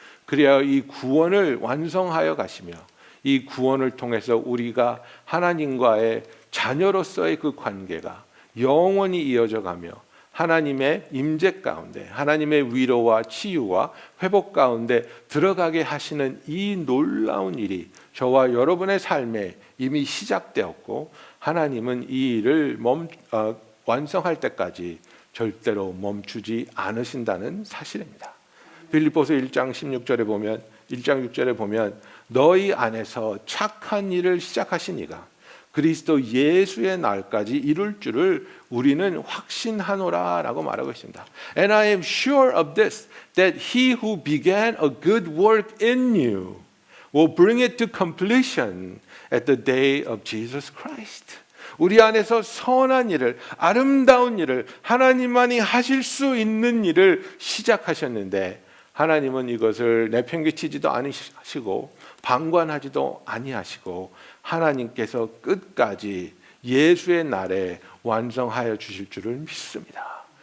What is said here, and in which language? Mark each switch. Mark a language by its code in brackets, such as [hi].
[ko] 그래야 이 구원을 완성하여 가시며 이 구원을 통해서 우리가 하나님과의 자녀로서의 그 관계가 영원히 이어져 가며 하나님의 임재 가운데, 하나님의 위로와 치유와 회복 가운데 들어가게 하시는 이 놀라운 일이 저와 여러분의 삶에 이미 시작되었고 하나님은 이 일을 완성할 때까지 절대로 멈추지 않으신다는 사실입니다. 빌립보서 1장 16절에 보면 1장 6절에 보면 너희 안에서 착한 일을 시작하신 이가 그리스도 예수의 날까지 이룰 줄을 우리는 확신하노라라고 말하고 있습니다. [en] And I am sure of this, that he who began a good work in you will bring it to completion at the day of Jesus Christ. [ko] 우리 안에서 선한 일을, 아름다운 일을, 하나님만이 하실 수 있는 일을 시작하셨는데 하나님은 이것을 내팽개치지도 않으시고 방관하지도 아니하시고 하나님께서 끝까지 예수의 날에 완성하여 주실 줄을 믿습니다.